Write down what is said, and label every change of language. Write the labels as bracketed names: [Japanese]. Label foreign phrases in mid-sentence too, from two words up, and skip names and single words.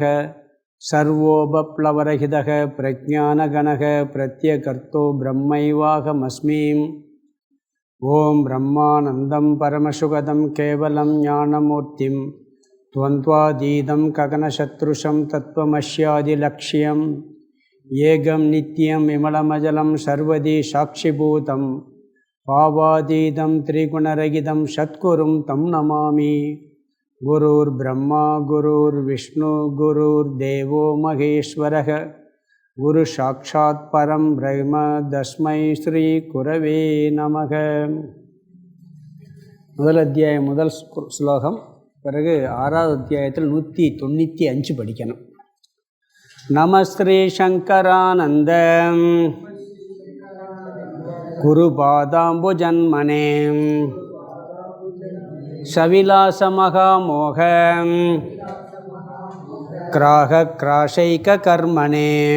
[Sanskrit] सर्वोपप्लवरहितः प्रज्ञानगणः प्रत्यगर्तो ब्रह्मैवाहमस्मि। ओं ब्रह्मानन्दं परमसुखदं केवलं ज्ञानमूर्तिं द्वन्द्वातीतं गगनशत्रुशं तत्त्वमस्यादिलक्ष्यम् एकं नित्यं विमलमचलं सर्वधी साक्षिभूतं भावातीतं त्रिगुणरहितं सद्गुरुं तं नमामि. गुरुर् ब्रह्मा गुरुर् विष्णु गुरुर् देवो महेश्वरः गुरु साक्षात् परम् ब्रह्म तस्मै श्री गुरवे नमः. [Tamil] முதல் அத்தியாயம் முதல் ஸ்லோகம். பிறகு ஆறாவது அத்தியாயத்தில் 195 படிக்கணும். [Sanskrit] नमःश्री शङ्करानन्द गुरुपादाम्बुजन्मने सविलासमहामोह ग्राह ग्रासैक कर्मणे